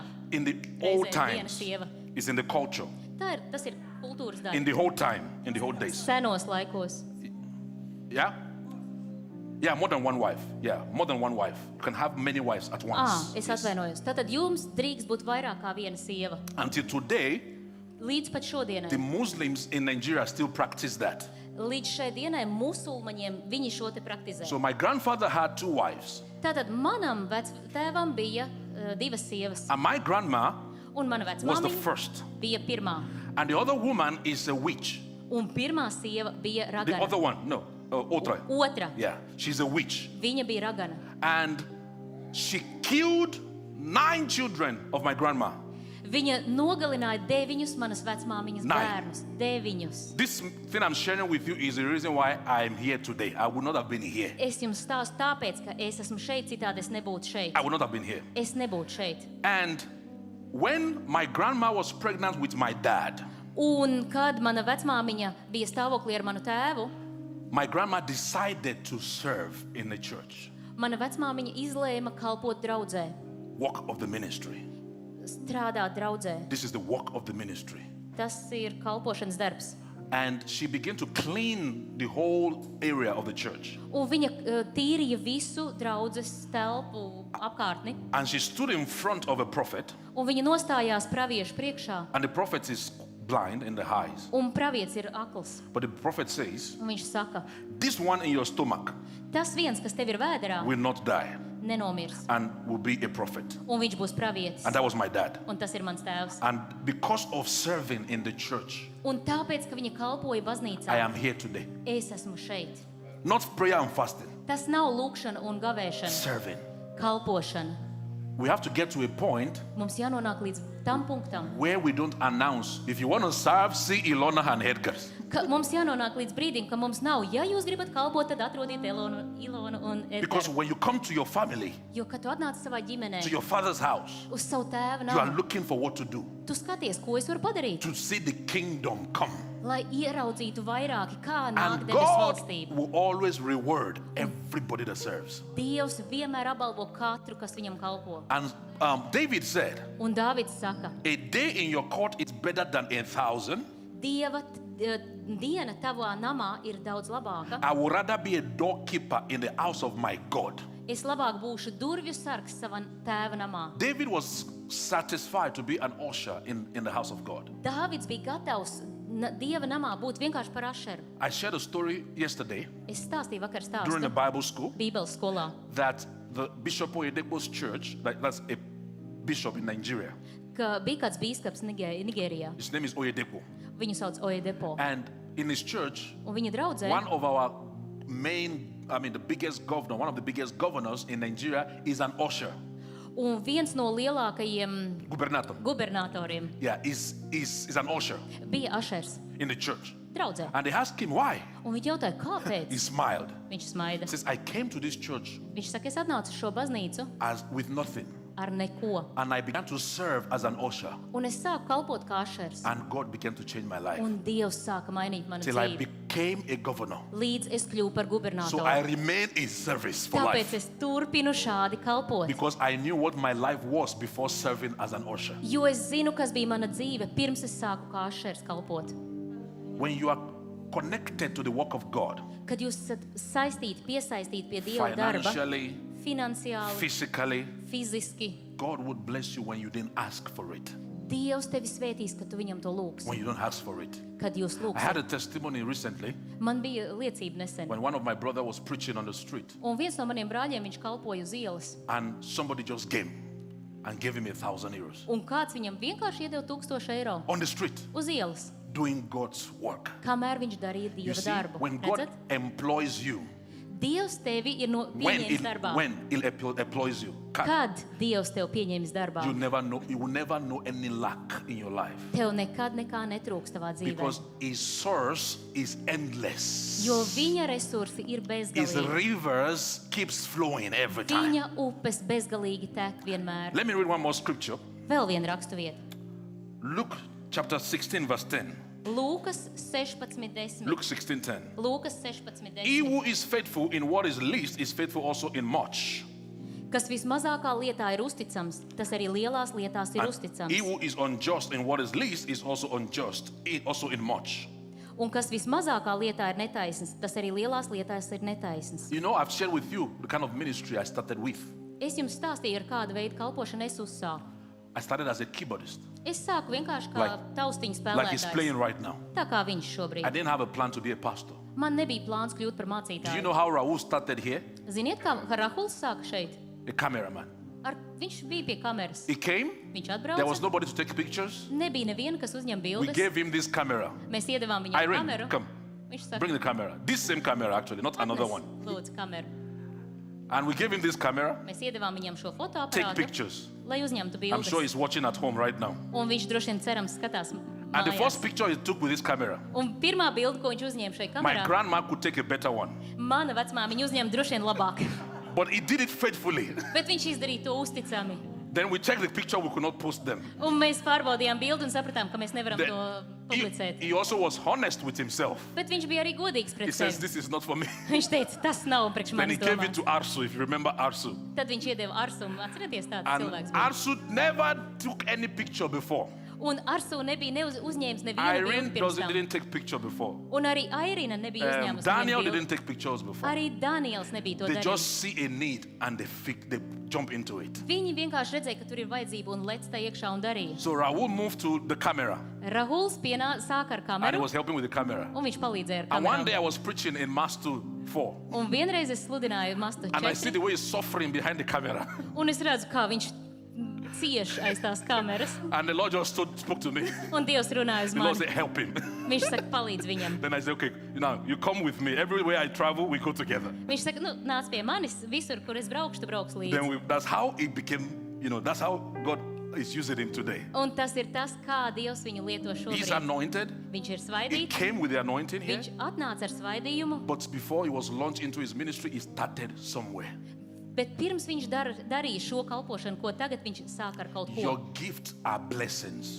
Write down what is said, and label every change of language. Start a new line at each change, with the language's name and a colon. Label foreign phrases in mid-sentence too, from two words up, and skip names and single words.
English: in the old
Latvian: reizē viena
English: times,
Latvian: sieva.
English: it's in the culture.
Latvian: Tas ir kultūras
English: In
Latvian: daļa.
English: the whole time, in the old days.
Latvian: Senos laikos.
English: Yeah? Yeah, more than one wife. Yeah, more than one wife. You can have many wives at once.
Latvian: Es
English: Yes.
Latvian: atvainojos. Tātad jums drīkst būt vairāk kā viena sieva.
English: Until today,
Latvian: Līdz pat šodienai.
English: the Muslims in Nigeria still practice that.
Latvian: Līdz šai dienai musulmaņiem viņi šo te praktizē.
English: So my grandfather had 2 wives,
Latvian: Tātad manam vectēvam bija divas sievas,
English: and my grandma
Latvian: un mana
English: was the
Latvian: vecmāmiņa
English: first.
Latvian: bija pirmā.
English: And the other woman is a witch.
Latvian: Un pirmā sieva bija
English: The
Latvian: ragana.
English: other one, no,
Latvian: otra. Otra,
English: Yeah, she's a witch.
Latvian: viņa bija ragana.
English: And she killed 9 children of my grandma.
Latvian: Viņa nogalināja 9 manas vecmāmiņas 9. bērnus. 9.
English: This thing I'm sharing with you is the reason why I'm here today. I would not have been here.
Latvian: Es jums stāstu tāpēc, ka es esmu šeit, citādi es nebūtu šeit.
English: I would not have been here.
Latvian: Es nebūtu šeit.
English: And when my grandma was pregnant with my dad,
Latvian: Un kad mana vecmāmiņa bija stāvoklī ar manu tēvu,
English: my grandma decided to serve in the church,
Latvian: mana vecmāmiņa izlēma kalpot draudzē,
English: work of the ministry.
Latvian: strādāt draudzē.
English: This is the work of the ministry.
Latvian: Tas ir kalpošanas darbs.
English: And she began to clean the whole area of the church.
Latvian: Un viņa tīrīja visu draudzes telpu apkārtni.
English: And she stood in front of a prophet,
Latvian: Un viņa nostājās praviešu priekšā.
English: and the prophet is blind in the eyes.
Latvian: Un pravietis ir akls.
English: But the prophet says,
Latvian: Un viņš saka,
English: this one in your stomach
Latvian: tas viens, kas tev ir vēderā,
English: will not die
Latvian: nenomirs.
English: and will be a prophet.
Latvian: Un viņš būs pravietis.
English: And that was my dad.
Latvian: Un tas ir mans tēvs.
English: And because of serving in the church,
Latvian: Un tāpēc, ka viņa kalpoja baznīcā,
English: I am here today.
Latvian: es esmu šeit.
English: Not prayer and fasting,
Latvian: Tas nav lūkšana un gavēšana,
English: serving.
Latvian: kalpošana.
English: We have to get to a point
Latvian: Mums jānonāk līdz tam punktam,
English: where we don't announce, if you want to serve, see Ilona and Edgar.
Latvian: ka mums jānonāk līdz brīdim, ka mums nav, ja jūs gribat kalpot, tad atrodiet Ilonu un
English: Because
Latvian: Edgars.
English: when you come to your family,
Latvian: Jo, kad tu atnāc savā ģimenē,
English: to your father's house,
Latvian: uz savu tēvu
English: you are
Latvian: namu,
English: looking for what to do,
Latvian: tu skaties, ko es varu padarīt,
English: to see the kingdom come.
Latvian: lai ieraudzītu vairāki, kā nāk
English: And
Latvian: debes
English: God
Latvian: valstība.
English: will always reward everybody that serves.
Latvian: Dievs vienmēr apbalvo katru, kas viņam kalpo.
English: And David said,
Latvian: Un Dāvids saka,
English: a day in your court is better than 1,000.
Latvian: Dieva diena tavā namā ir daudz labāka.
English: I would rather be a doorkeeper in the house of my God.
Latvian: Es labāk būšu durvju sargs savā tēva namā.
English: David was satisfied to be an usher in the house of God.
Latvian: Dāvids bija gatavs Dieva namā būt vienkārši par ašeru.
English: I shared a story yesterday
Latvian: Es stāstīju vakar
English: during the
Latvian: stāstu
English: Bible school
Latvian: Bībeles skolā,
English: that the Bishop Oyedepo's church, that's a bishop in Nigeria,
Latvian: ka bija kāds bīskaps Nigērijā.
English: his name is Oyedepo.
Latvian: Viņu sauc Oyedepo.
English: And in his church,
Latvian: Un viņa draudzē,
English: one of our the biggest governor, one of the biggest governors in Nigeria is an usher,
Latvian: un viens no lielākajiem gubernator. gubernatoriem
English: Yeah, is an usher
Latvian: bija ašers
English: in the church.
Latvian: draudzē.
English: And they asked him why.
Latvian: Un viņi jautāja, kāpēc?
English: He smiled.
Latvian: Viņš smaida.
English: He says, I came to this church
Latvian: Viņš saka, es atnācu uz šo baznīcu
English: as with nothing.
Latvian: ar neko.
English: And I began to serve as an usher.
Latvian: Un es sāku kalpot kā ašers.
English: And God began to change my life.
Latvian: Un Dievs sāka mainīt manu
English: Till I
Latvian: dzīvi.
English: became a governor.
Latvian: Līdz es kļuvu par
English: So
Latvian: gubernatoru.
English: I remained in service for
Latvian: Tāpēc
English: life.
Latvian: es turpinu šādi kalpot.
English: Because I knew what my life was before serving as an usher.
Latvian: Jo es zinu, kas bija mana dzīve, pirms es sāku kā ašers kalpot.
English: When you are connected to the work of God,
Latvian: Kad jūs esat saistīti, piesaistīti pie Dieva darba,
English: financially,
Latvian: finansiāli,
English: physically,
Latvian: fiziski,
English: God would bless you when you didn't ask for it.
Latvian: Dievs tevi svētīs, kad tu viņam to lūgsi.
English: When you don't ask for it.
Latvian: Kad jūs
English: I had
Latvian: lūgsiet.
English: a testimony recently
Latvian: Man bija liecība nesen.
English: when one of my brother was preaching on the street
Latvian: Un viens no maniem brāļiem, viņš kalpoja uz ielas.
English: and somebody just came and gave him 1,000 euros
Latvian: Un kāds viņam vienkārši iedeva 1000 eiro
English: on the street
Latvian: uz ielas,
English: doing God's work.
Latvian: kamēr viņš darīja
English: You
Latvian: Dieva
English: see,
Latvian: darbu.
English: when God
Latvian: Redzat?
English: employs you,
Latvian: Dievs tevi ir
English: when
Latvian: pieņēmis darbā.
English: He employs you,
Latvian: Kad Dievs tev pieņemis darbā,
English: you will never know any lack in your life.
Latvian: tev nekad nekā netrūks tavā dzīvē.
English: Because His source is endless.
Latvian: Jo viņa resursi ir
English: His
Latvian: bezgalīgi.
English: rivers keeps flowing every time.
Latvian: Viņa upes bezgalīgi tek vienmēr.
English: Let me read one more scripture.
Latvian: Vēl viena rakstuvieta.
English: Luke chapter 16 verse 10.
Latvian: Lūkas 16:10.
English: Luke 16:10.
Latvian: Lūkas
English: He
Latvian: 16:10.
English: who is faithful in what is least is faithful also in much.
Latvian: Kas vismazākā lietā ir uzticams, tas arī lielās lietās ir
English: And
Latvian: uzticams.
English: he who is unjust in what is least is also unjust, also in much.
Latvian: Un kas vismazākā lietā ir netaisns, tas arī lielās lietās ir netaisns.
English: You know, I've shared with you the kind of ministry I started with.
Latvian: Es jums stāstīju, ar kādu veidu kalpošanu es uzsāku.
English: I started as a keyboardist,
Latvian: Es sāku vienkārši kā
English: Like-
Latvian: taustiņu
English: like he's playing
Latvian: spēlētājs.
English: right now.
Latvian: Tā kā viņš
English: I
Latvian: šobrīd.
English: didn't have a plan to be a pastor.
Latvian: Man nebija plāns kļūt par
English: Do you
Latvian: mācītāju.
English: know how Raul started here?
Latvian: Ziniet, kā Rahuls sāka šeit?
English: A cameraman.
Latvian: Viņš bija pie kameras.
English: He came,
Latvian: Viņš
English: there was
Latvian: atbrauca.
English: nobody to take pictures.
Latvian: Nebija neviena, kas uzņem
English: We
Latvian: bildes.
English: gave him this camera.
Latvian: Mēs iedavām viņam Irene, kameru.
English: come.
Latvian: Viņš saka,
English: Bring the camera. This same camera, actually, not another
Latvian: "Atnes,
English: one.
Latvian: Lūdzu, kameru.
English: And we gave him this camera.
Latvian: Mēs iedevām viņam šo
English: Take
Latvian: fotoaparātu,
English: pictures.
Latvian: lai uzņemtu
English: I'm sure
Latvian: bildes.
English: he's watching at home right now.
Latvian: Un viņš droši vien cerams skatās
English: And the
Latvian: mājās.
English: first picture he took with this camera,
Latvian: Un pirmā bilde, ko viņš uzņēma šai
English: my
Latvian: kamerā,
English: grandma could take a better one.
Latvian: mana vecmāmiņa uzņēma droši vien labāk.
English: But he did it faithfully.
Latvian: Bet viņš izdarīja to uzticami.
English: Then we checked the picture, we could not post them.
Latvian: Un mēs pārbaudījām bildi un sapratām, ka mēs nevaram
English: Then
Latvian: to
English: he,
Latvian: publicēt.
English: he also was honest with himself.
Latvian: Bet viņš bija arī godīgs
English: He
Latvian: pret
English: says,
Latvian: sevi.
English: this is not for me.
Latvian: Viņš teica, tas nav priekš
English: Then he
Latvian: manis
English: gave it
Latvian: domāts.
English: to Arsu, if you remember Arsu.
Latvian: Tad viņš iedeva Arsumu. Atcerieties tāds
English: And
Latvian: cilvēks. bija.
English: Arsu never took any picture before.
Latvian: Un Arsu nebija uzņēmis nevienu Irene bildi pirms tam.
English: didn't take picture before.
Latvian: Un arī Airina nebija uzņēmusi Daniel nevienu
English: didn't
Latvian: bildi.
English: take pictures before.
Latvian: Arī Daniels nebija to
English: They
Latvian: darījis.
English: just see a need and they jump into it.
Latvian: Viņi vienkārši redzēja, ka tur ir vajadzība un lec tā iekšā un darīja.
English: So Raul moved to the camera
Latvian: Rahuls sāka ar
English: and he
Latvian: kameru
English: was helping with the camera.
Latvian: un viņš palīdzēja ar
English: And one day
Latvian: kameru.
English: I was preaching in Mastu 4
Latvian: Un vienreiz es sludināju Mastu
English: and I see
Latvian: 4
English: the way he's suffering behind the camera.
Latvian: un es redzu, kā viņš cieš aiz tās kameras.
English: And the Lord just spoke to me.
Latvian: Un Dievs runāja uz
English: The Lord
Latvian: mani.
English: said, help him.
Latvian: Viņš saka, palīdz viņam.
English: Then I said, okay, now you come with me. Everywhere I travel, we go together.
Latvian: Viņš saka, nu, nāc pie manis, visur, kur es braukšu, tu brauks
English: Then
Latvian: līdzi.
English: that's how it became, that's how God is using him today.
Latvian: Un tas ir tas, kā Dievs viņu lieto
English: He's
Latvian: šobrīd.
English: anointed.
Latvian: Viņš ir
English: He
Latvian: svaidīts,
English: came with the anointing here.
Latvian: viņš atnāca ar svaidījumu,
English: But before he was launched into his ministry, he started somewhere.
Latvian: bet pirms viņš darīja šo kalpošanu, ko tagad viņš sāk ar kaut
English: Your
Latvian: ko.
English: gifts are blessings.